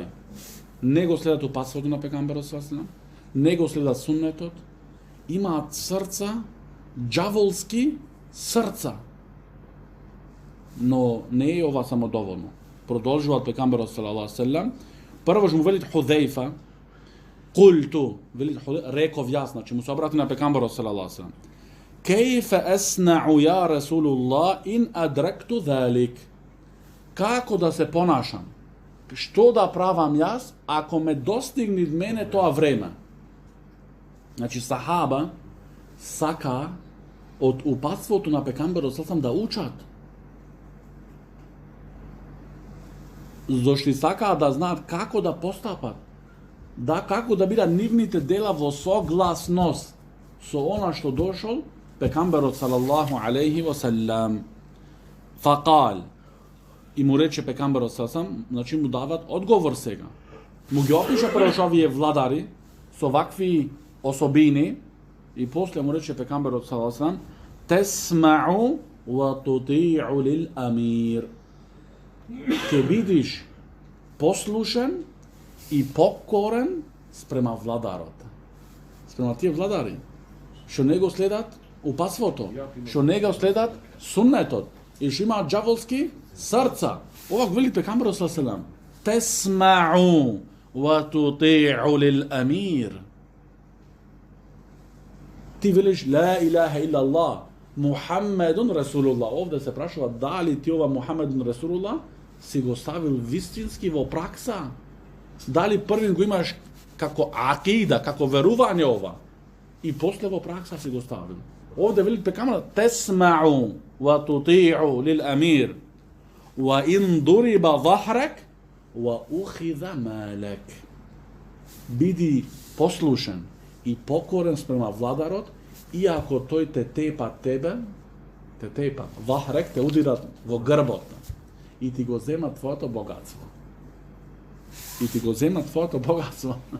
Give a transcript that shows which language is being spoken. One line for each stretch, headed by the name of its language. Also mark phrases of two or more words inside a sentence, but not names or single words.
Macedonian: Не го следат упатството на пекамберот салсам, не го следат суннетот, имаат срца, џаволски срца. Но не е ова само доволно. Продолжуваат пекамберот
Arabic: صلى الله وسلم.
Macedonian: Прво му велит Худейфа, култу, велит Худейфа, реков јас, значи му се обрати на пекамберот
Arabic: صلى الله وسلم. كيف أصنع يا رسول الله إن أدركت ذلك.
Macedonian: Како да се понашам? Што да правам јас ако ме достигне мене тоа време? Значи сахаба сака од упатството на пекамберот салсам да учат. Зошто сакаат да знаат како да постапат. Да, како да бидат нивните дела во согласност со она што дошол пекамберот
Arabic: صلى الله عليه وسلم.
Macedonian: Факал. И му рече пекамберот салаллаху, значи му дават одговор сега. Му ги опиша прво овие владари со вакви особини и после му рече пекамберот салаллаху
Arabic: تسمع وتطيع للأمير.
Macedonian: Ке бидиш послушен и покорен спрема владарот. Спрема тие владари. Што не го следат упатството, што не го следат суннетот и што имаат џаволски срца. Ова го вели пекамберот
Arabic: صلى الله عليه وسلم. تسمع وتطيع للأمير.
Macedonian: Ти велиш
Arabic: لا إله إلا الله محمد رسول الله.
Macedonian: Овде се прашува дали ти ова
Arabic: محمد رسول الله
Macedonian: си го ставил вистински во пракса? Дали првин го имаш како акида, како верување ова? И после во пракса си го ставил. Овде вели пекамберот
Arabic: تسمع وتطيع للأمير وإن ضرب ظهرك وأخذ مالك.
Macedonian: Биди послушен и покорен спрема владарот, иако тој те тепа тебе, те тепа, захрак те удират во грбот и ти го зема твоето богатство. И ти го зема твоето богатство.